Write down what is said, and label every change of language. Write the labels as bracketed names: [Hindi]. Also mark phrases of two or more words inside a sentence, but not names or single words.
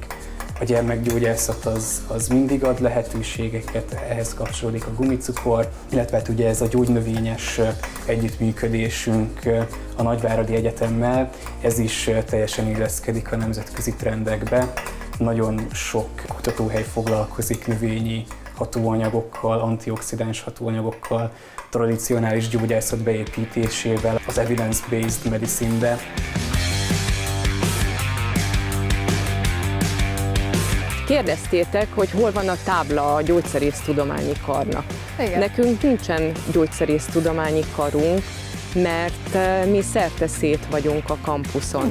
[Hungarian] A gyermekgyógyászat az mindig ad lehetőségeket, ehhez kapcsolódik a gumicukor, illetve hát ugye ez a gyógynövényes együttműködésünk a Nagyváradi Egyetemmel, ez is teljesen illeszkedik a nemzetközi trendekbe. Nagyon sok kutatóhely foglalkozik növényi hatóanyagokkal, antioxidáns hatóanyagokkal, tradicionális gyógyászat beépítésével az [English] evidence-based medicine- [Hungarian] be. Kérdeztétek, hogy hol van a tábla a gyógyszerésztudományi karnak. Igen. Nekünk nincsen gyógyszerésztudományi karunk, mert mi szét vagyunk a kampuszon.